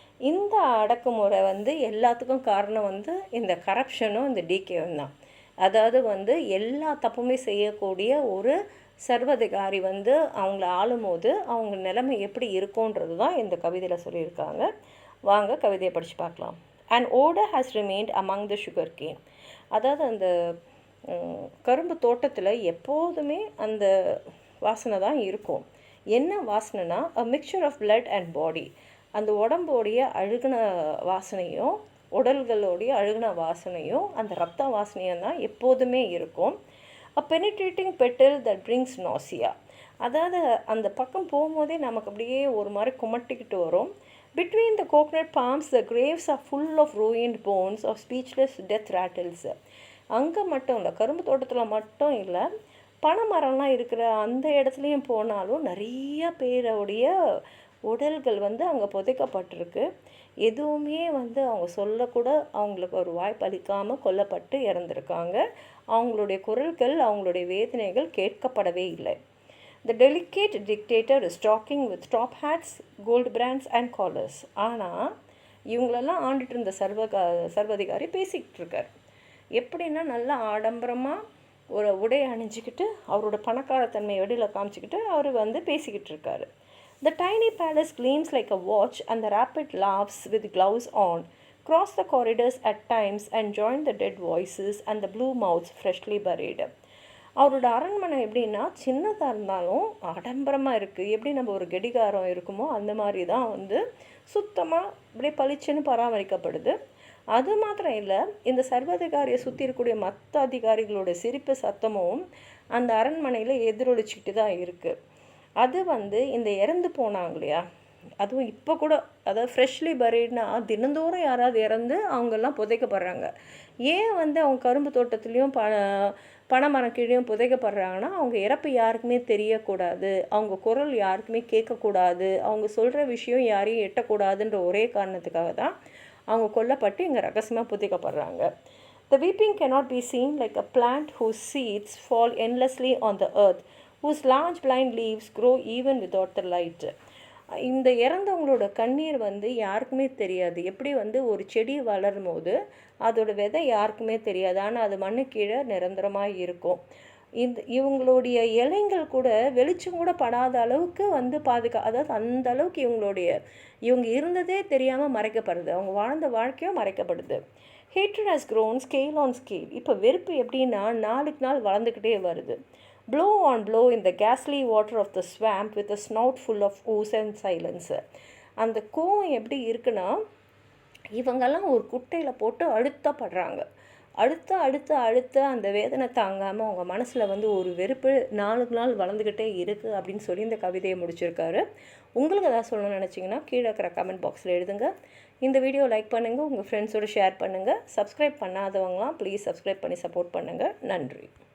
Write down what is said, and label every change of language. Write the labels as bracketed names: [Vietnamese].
[Tamil] இந்த அடக்குமுறை எல்லாத்துக்கும் காரணம் இந்த கரப்ஷனும் இந்த டிகேவும் தான். அதாவது எல்லா தப்புமே செய்யக்கூடிய ஒரு சர்வதிகாரி அவங்கள ஆளும்போது அவங்க நிலைமை எப்படி இருக்கும்ன்றது தான் இந்த கவிதையில் சொல்லியிருக்காங்க. வாங்க கவிதையை படித்து பார்க்கலாம். [English] An odor has remained among the sugar cane. [Tamil] அதாவது அந்த கரும்பு தோட்டத்தில் எப்போதுமே அந்த வாசனை தான் இருக்கும். என்ன வாசனைனா [English] a mixture of blood and body. [Tamil] அந்த உடம்போடைய அழுகின வாசனையும் உடல்களோடைய அழுகின வாசனையும் அந்த ரத்த வாசனையும் தான் எப்போதுமே இருக்கும். [English] a penetrating petal that brings nausea. [Tamil] அதாவது அந்த பக்கம் போகும்போதே நமக்கு அப்படியே ஒரு மாதிரி குமட்டிக்கிட்டு வரும். [English] Between the coconut palms, the graves are full of ruined bones of speechless death rattles. [Tamil] அங்கே மட்டும் இல்லை, கரும்பு தோட்டத்தில் மட்டும் இல்லை, பனைமரம்லாம் இருக்கிற அந்த இடத்துலையும் போனாலும் நிறைய பேருடைய உடல்கள் வந்து அங்கே புதைக்கப்பட்டிருக்கு. எதுவுமே வந்து அவங்க சொல்லக்கூட அவங்களுக்கு ஒரு வாய்ப்பு அளிக்காமல் கொல்லப்பட்டு இறந்துருக்காங்க. அவங்களுடைய குரல்கள், அவங்களுடைய வேதனைகள் கேட்கப்படவே இல்லை. [English] The delicate dictator is talking with top hats, gold brands and collars. [Tamil] ஆனால் இவங்களெல்லாம் ஆண்டுட்டு இருந்த சர்வதிகாரி பேசிக்கிட்டு இருக்கார். எப்படின்னா நல்லா ஆடம்பரமாக ஒரு உடை அணிஞ்சிக்கிட்டு அவரோட பணக்காரத்தன்மையை வெளியில் காமிச்சிக்கிட்டு அவர் வந்து பேசிக்கிட்டு இருக்காரு. [English] The tiny palace gleams like a watch and the rapid laughs with gloves on cross the corridors at times and join the dead voices and the blue mouths freshly buried. [Tamil] அவரோட அரண்மனை எப்படின்னா சின்னதாக இருந்தாலும் ஆடம்பரமாக இருக்குது. எப்படி நம்ம ஒரு கடிகாரம் இருக்குமோ அந்த மாதிரி தான் வந்து சுத்தமாக அப்படியே பளிச்சுன்னு பராமரிக்கப்படுது. அது மாத்திரம் இல்லை, இந்த சர்வாதிகாரியை சுற்றி இருக்கக்கூடிய மற்ற அதிகாரிகளோட சிரிப்பு சத்தமும் அந்த அரண்மனையில் எதிரொலிச்சிக்கிட்டு தான் இருக்குது. அது வந்து இந்த இறந்து போனாங்க இல்லையா, அதுவும் இப்போ கூட, அதாவது [English] freshly பரீட்னா [Tamil] தினந்தோறும் யாராவது இறந்து அவங்கெல்லாம் புதைக்கப்படுறாங்க. ஏன் வந்து அவங்க கரும்பு தோட்டத்துலேயும் பனைமரம் கீழேயும் புதைக்கப்படுறாங்கன்னா, அவங்க இறப்பு யாருக்குமே தெரியக்கூடாது, அவங்க குரல் யாருக்குமே கேட்கக்கூடாது, அவங்க சொல்கிற விஷயம் யாரையும் எட்டக்கூடாதுன்ற ஒரே காரணத்துக்காக தான் அவங்க கொல்லப்பட்டு இங்கே ரகசியமாக புதைக்கப்படுறாங்க. [English] The weeping cannot be seen like a plant whose seeds fall endlessly on the earth, whose large blind leaves grow even without the light. [Tamil] இந்த இறந்தவங்களோட கண்ணீர் வந்து யாருக்குமே தெரியாது. எப்படி வந்து ஒரு செடி வளரும் போது அதோட விதை யாருக்குமே தெரியாது, ஆனால் அது மண்ணு கீழே நிரந்தரமாக இருக்கும். இவங்களுடைய இலைங்கள் கூட வெளிச்சம் கூட படாத அளவுக்கு வந்து அதாவது அந்த அளவுக்கு இவங்க இருந்ததே தெரியாமல் மறைக்கப்படுது, அவங்க வாழ்ந்த வாழ்க்கையும் மறைக்கப்படுது. [English] Hatred has grown scale on scale. [Tamil] இப்போ வெறுப்பு எப்படின்னா நாளுக்கு நாள் வளர்ந்துக்கிட்டே வருது. [English] Blow on blow in the ghastly water of the swamp with a snout full of ooze and silence. [Tamil] அந்த கோவம் எப்படி இருக்குன்னா, இவங்கெல்லாம் ஒரு குட்டையில் போட்டு அழுத்தப்படுறாங்க. அடுத்த அந்த வேதனை தாங்காமல் அவங்க மனசில் வந்து ஒரு வெறுப்பு நாளுக்கு நாள் வளர்ந்துக்கிட்டே இருக்குது அப்படின்னு சொல்லி இந்த கவிதையை முடிச்சிருக்காரு. உங்களுக்கு எதாவது சொல்லணும்னு நினச்சிங்கன்னா கீழே இருக்கிற கமெண்ட் பாக்ஸில் எழுதுங்க. இந்த வீடியோ லைக் பண்ணுங்கள், உங்கள் ஃப்ரெண்ட்ஸோடு ஷேர் பண்ணுங்கள். சப்ஸ்கிரைப் பண்ணாதவங்களாம் ப்ளீஸ் சப்ஸ்கிரைப் பண்ணி சப்போர்ட் பண்ணுங்கள். நன்றி.